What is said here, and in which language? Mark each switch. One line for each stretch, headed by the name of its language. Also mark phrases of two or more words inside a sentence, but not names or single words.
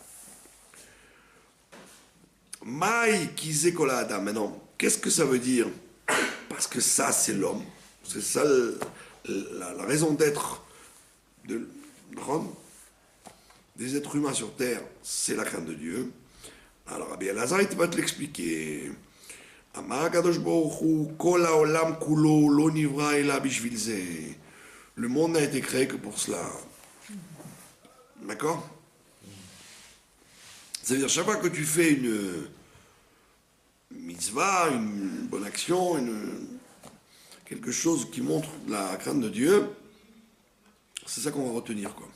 Hebrew: מאי כי זה כל האדם.
French: Maintenant, qu'est-ce que ça veut dire? Parce que ça, c'est l'homme. C'est ça la raison d'être des êtres humains sur Terre, c'est la crainte de Dieu. Alors, Rabbi Elazar, il va te l'expliquer.
Hebrew: אמר הקדוש ברוך הוא, כל העולם כולו לא נברא אלא בשביל זה.
French: Le monde n'a été créé que pour cela. D'accord? C'est-à-dire, chaque fois que tu fais une mitzvah, une bonne action, quelque chose qui montre la crainte de Dieu, c'est ça qu'on va retenir, quoi.